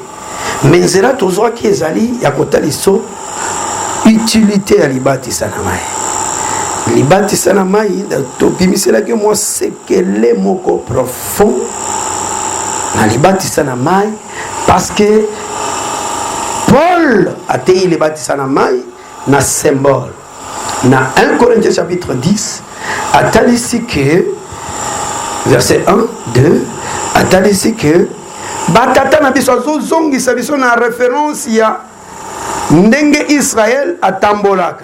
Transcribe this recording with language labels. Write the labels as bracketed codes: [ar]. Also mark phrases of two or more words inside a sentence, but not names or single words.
[ln] Menzera tozwa ki ezali ya kotaliso utilité ya libatisa na mai. Libatisa na mai topimiselaki mwa sekele moko profond na libatisa na mai [fr] parce que [ln] Paul a tei libatisa na mai na symbole. Na 1 Corinthiens chapitre 10 atalisi que verset 1, 2 atalisi que batata na biso azozongisa biso na référence ya ndenge Israël atambolaka.